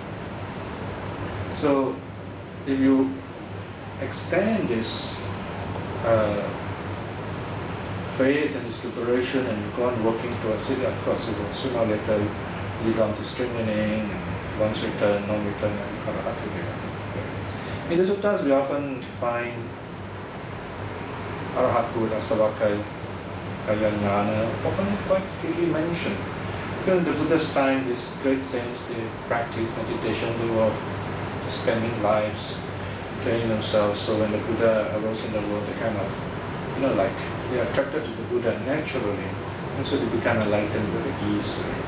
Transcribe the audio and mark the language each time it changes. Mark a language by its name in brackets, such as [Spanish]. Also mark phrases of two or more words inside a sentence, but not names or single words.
[English] So if you extend this faith and this liberation and you go on working towards it, of course you will sooner or later lead on to straight meaning, and once return, non-return, and arhathood. In the suttas, we often find arhathood, [Pali] asavakkhaya jnana, [English] often quite freely mentioned. Because in the Buddha's time, these great saints, they practiced meditation, they were spending lives training themselves. So when the Buddha arose in the world, they kind of, like they are attracted to the Buddha naturally, and so they become enlightened very easily.